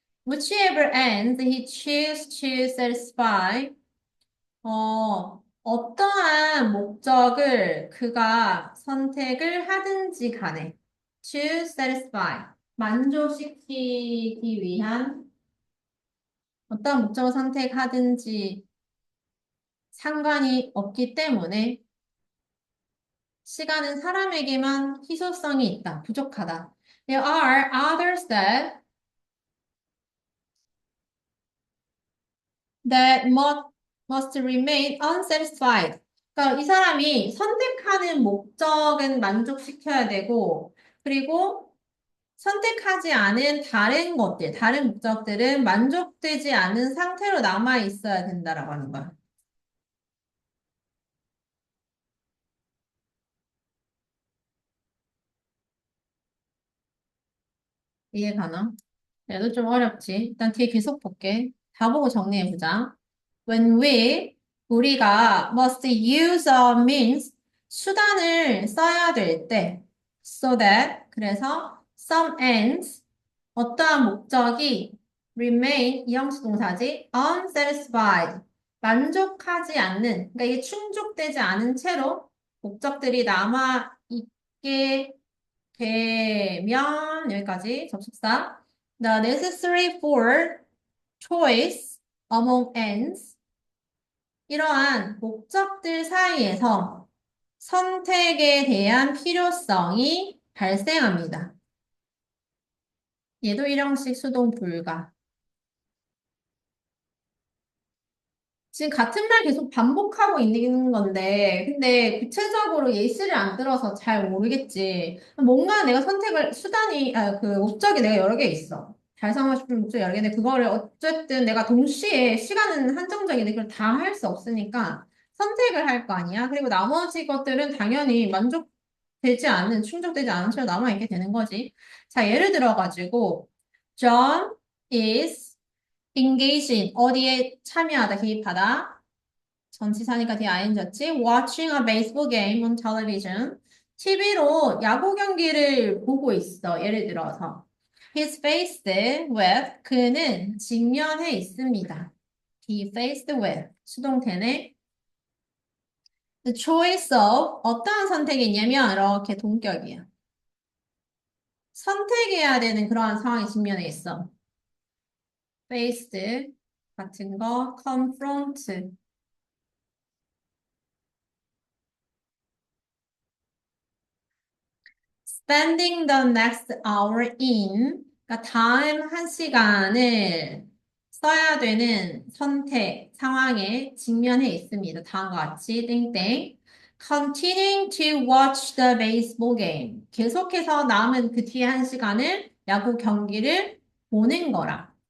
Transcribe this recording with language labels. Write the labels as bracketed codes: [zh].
[en] Whichever ends he choose to satisfy, [ko] 어떠한 목적을 그가 선택을 하든지 간에 [en] to satisfy, [ko] 만족시키기 위한 어떠한 목적을 선택하든지 상관이 없기 때문에 시간은 사람에게만 희소성이 있다. 부족하다. [en] There are others that must remain unsatisfied. [ko] 그러니까 이 사람이 선택하는 목적은 만족시켜야 되고, 그리고 선택하지 않은 다른 것들, 다른 목적들은 만족되지 않은 상태로 남아 있어야 된다라고 하는 거야. 이해가나? 얘도 좀 어렵지. 일단 뒤에 계속 볼게. 다 보고 정리해보자. [en] When [ko] 우리가 [en] must use a means, [ko] 수단을 써야 될 때, [en] so that, [ko] 그래서 [en] some ends, [ko] 어떠한 목적이 [en] remain, [ko] 이 형식 동사지, [en] unsatisfied, [ko] 만족하지 않는, 그러니까 이게 충족되지 않은 채로 목적들이 남아 있게 되면, 여기까지 접속사. [en] The necessary for choice among ends. [ko] 이러한 목적들 사이에서 선택에 대한 필요성이 발생합니다. 얘도 일형식 수동 불가. 지금 같은 말 계속 반복하고 있는 건데, 근데 구체적으로 예시를 안 들어서 잘 모르겠지. 뭔가 내가 그 목적이 내가 여러 개 있어. 달성하고 싶은 목적이 여러 개인데, 그거를 어쨌든 내가 동시에 시간은 한정적인데, 그걸 다 할 수 없으니까 선택을 할 거 아니야? 그리고 나머지 것들은 당연히 충족되지 않은 채로 남아있게 되는 거지. 자, 예를 들어가지고, [en] John is engage in [ko] 어디에 참여하다, 개입하다. 전치사니까 뒤에 ing였지. [en] Watching a baseball game on television. [ko] TV로 야구 경기를 보고 있어. 예를 들어서. [en] He's faced with, [ko] 그는 직면해 있습니다. [en] He faced with, [ko] 수동태네. [en] The choice of, [ko] 어떠한 선택이 있냐면, 이렇게 동격이야. 선택해야 되는 그러한 상황이 직면해 있어. faced, 같은 거, confront. [en] Spending the next hour in, [ko] 그러니까 다음 한 시간을 써야 되는 선택, 상황에 직면해 있습니다. 다음과 같이 땡땡. [en] Continuing to watch the baseball game. [ko] 계속해서 남은 그 뒤에 한 시간을 야구 경기를 보는 거라.